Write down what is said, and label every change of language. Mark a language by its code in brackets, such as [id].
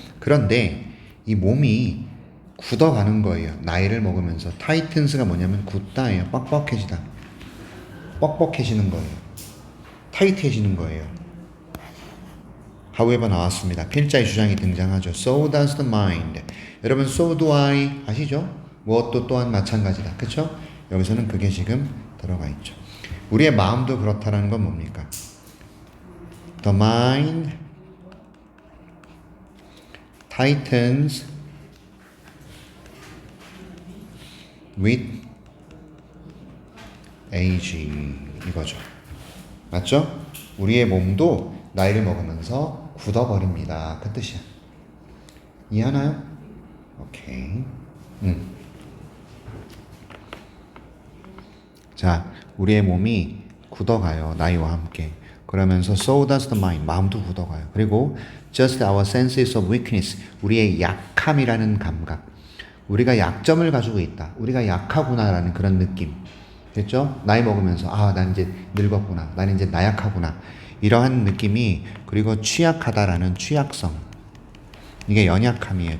[ko] 그런데 이 몸이 굳어가는 거예요. 나이를 먹으면서. 타이튼스가 뭐냐면 굳다예요. 뻑뻑해지다. 뻑뻑해지는 거예요. 타이트해지는 거예요. however 나왔습니다. 필자의 주장이 등장하죠. [en] So does the mind. [ko] 여러분 so do I 아시죠? 무엇도 또한 마찬가지다. 그쵸? 여기서는 그게 지금 들어가 있죠. 우리의 마음도 그렇다라는 건 뭡니까? [en] The mind tightens with age 이거죠. [ko] 맞죠? 우리의 몸도 나이를 먹으면서 굳어버립니다. 그 뜻이야. 이해하나요? 오케이. 자, 우리의 몸이 굳어가요. 나이와 함께. [en] 그러면서 so does the mind. [ko] 마음도 굳어가요. [en] 그리고 just our senses of weakness. [ko] 우리의 약함이라는 감각. 우리가 약점을 가지고 있다. 우리가 약하구나라는 그런 느낌. 됐죠? 나이 먹으면서 난 이제 늙었구나. 난 이제 나약하구나. 이러한 느낌이 그리고 취약하다라는 취약성. 이게 연약함이에요.